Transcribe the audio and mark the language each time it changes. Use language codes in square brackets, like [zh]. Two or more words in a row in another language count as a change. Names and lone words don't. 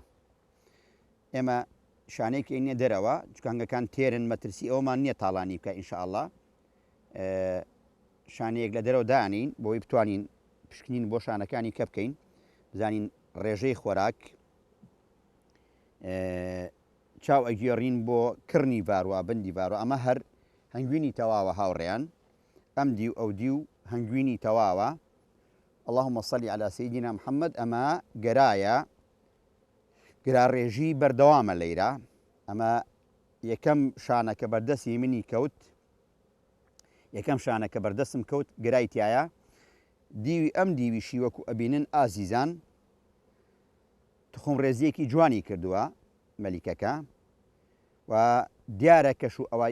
[ckb] ئێمە شانەیەکی نییە دەرەوە چکانگەکان تێرن مەترسی ئەومان نییە تاڵانی بکە ئینشاءالله شانەیەک لە دەرەوە دانین بۆی بتوانین پشکنین بۆ شانەکانی کە بکەین بزانین ڕێژەی خۆراک چاو ئەگێڕین بۆ کڕنی ڤاروە بندی ڤاروە ئەمە هەر هەنگوینی تەواوە هاوڕێیان ئەم دی و ئەو دی و هەنگوینی تەواوە [ar] اللهم صل على سيدنا محمد [ckb] ئەمە گەرایە گراڕێژی بەردەوامە لەیرە ئەمە یەکەم شانەکە بەردەستی منی کەوت یەکەم شانەکە بەردەستم کەوت گرای تایە دیوی ئەم دیویشی وەکو ئەبینن ئازیزان تخم ڕێزیەکی جوانی کردووە مەلیکەکە و دیارە کەش و ئەوای